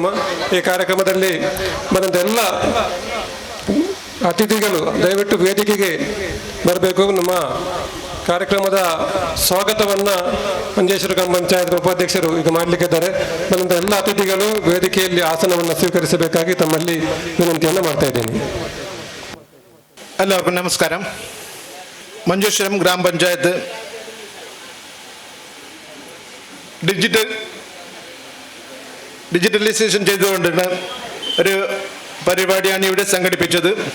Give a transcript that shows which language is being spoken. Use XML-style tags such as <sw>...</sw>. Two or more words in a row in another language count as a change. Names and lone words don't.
<kn>ಈ ಕಾರ್ಯಕ್ರಮದಲ್ಲಿ ಬಂದಂಥ ಎಲ್ಲ ಅತಿಥಿಗಳು ದಯವಿಟ್ಟು ವೇದಿಕೆಗೆ ಬರಬೇಕು. ನಮ್ಮ ಕಾರ್ಯಕ್ರಮದ ಸ್ವಾಗತವನ್ನು ಮಂಜೇಶ್ವರ ಗ್ರಾಮ ಪಂಚಾಯತ್ ಉಪಾಧ್ಯಕ್ಷರು ಈಗ ಮಾಡಲಿಕ್ಕಿದ್ದಾರೆ. ಬಂದಂಥ ಎಲ್ಲ ಅತಿಥಿಗಳು ವೇದಿಕೆಯಲ್ಲಿ ಆಸನವನ್ನು ಸ್ವೀಕರಿಸಬೇಕಾಗಿ ತಮ್ಮಲ್ಲಿ ವಿನಂತಿಯನ್ನು ಮಾಡ್ತಾ ಇದ್ದೇನೆ.</kn> <ml>എല്ലാവർക്കും നമസ്കാരം. മഞ്ചേശ്വരം ഗ്രാമപഞ്ചായത്ത് ഡിജിറ്റലൈസേഷൻ ചെയ്തുകൊണ്ടുള്ള ഒരു പരിപാടിയാണ് ഇവിടെ സംഘടിപ്പിച്ചത്.</ml>